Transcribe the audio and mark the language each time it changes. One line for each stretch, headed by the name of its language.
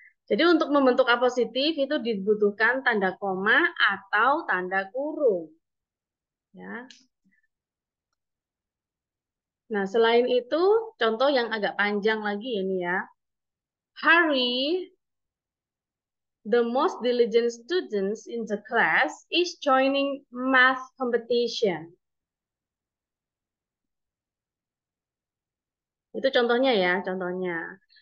Indonesian: Jadi untuk membentuk apositif itu dibutuhkan tanda koma atau tanda kurung. Ya. Nah, selain itu, contoh yang agak panjang lagi ini ya.
English: Harry, the most diligent students in the class, is joining math competition.
Indonesian: Itu contohnya ya, contohnya.